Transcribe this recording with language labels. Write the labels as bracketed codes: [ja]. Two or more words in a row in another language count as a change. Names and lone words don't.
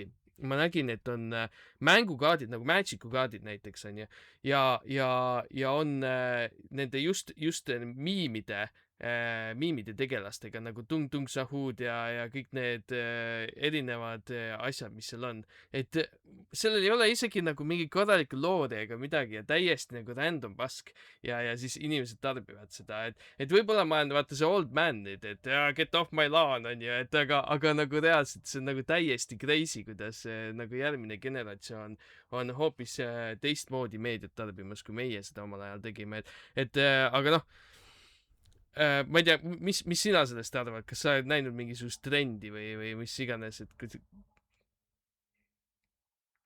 [et] Ma nägin, et on mängukaardid nagu Magicu kaardid näiteks on ju ja on nende just miimide tegelastega nagu Tung Sahud ja kõik need erinevad asjad, mis seal on. Et sellel ei ole isegi nagu mingi korralikku loodi ega midagi ja täiesti nagu random pask ja siis inimesed tarbivad seda, et võib-olla ma olen vaata see [en] old man [et] nüüd, et [en] get off my lawn [et] on ju, et aga nagu reaalselt see on nagu täiesti crazy, kuidas nagu järgmine generatsioon on hoopis teistmoodi meediat tarbimas, kui meie seda omal ajal tegime, et aga noh, ma ei tea, mis sina sellest arvad, kas sa oled näinud mingisugust trendi või mis iganes, et